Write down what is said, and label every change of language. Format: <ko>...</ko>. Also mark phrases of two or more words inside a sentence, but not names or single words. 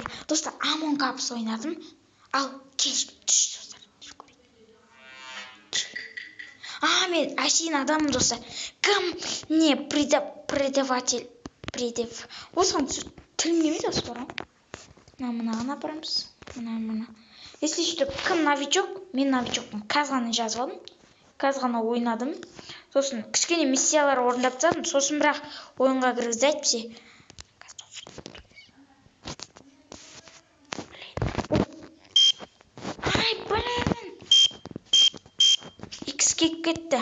<kk>Достар, Among Us ойнадым. Ал кешіп түш достар. Мен әшейін адамым достар. Кім не предаватель. Осыған тілім келмейді осы бар. Мынаған апарамыз. Мына.</kk> <ru>Если что,</ru> <kk>кім новичок? Мен новичокпын. Қазір ғана жазып алдым. Қазір ғана ойнадым. Сосын кішкене миссиялар орындап тастадым. Сосын бірақ ойынға кіргізді әйтпесе. X кеп кетті.</kk>